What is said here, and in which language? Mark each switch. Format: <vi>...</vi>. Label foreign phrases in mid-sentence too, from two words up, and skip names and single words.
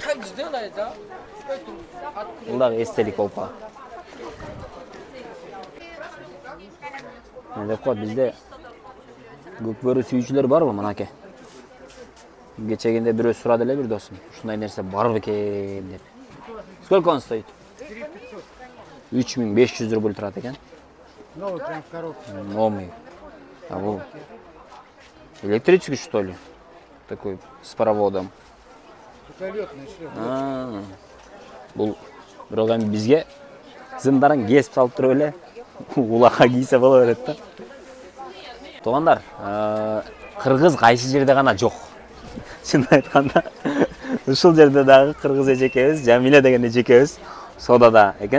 <ky>Бул дагы эстелик болуп калат. Ne деп коет бизде көкбөрү сүйүүчүлөр барбы мынакей? Кечегенде бирөө сурады эле бир досум. Ушундай нерсе бар бекен деп.</ky> <ru>Сколько он стоит?</ru> <ky>3500 рубль турат экен.</ky> <ru>Новый прям в коробке. Новый. А бул электрический что ли? Такой с проводом. Туалетный шлем.</ru> <ky>Бул бирок эми бизге зымдарын кесип салып туруп эле улакка кийсе боло берет да. Туугандар, кыргыз кайсы жерде гана жок. Чын айтканда, ушул жерде дагы кыргыз эжекебиз, Жамиля деген эжекебиз содада экен.</ky>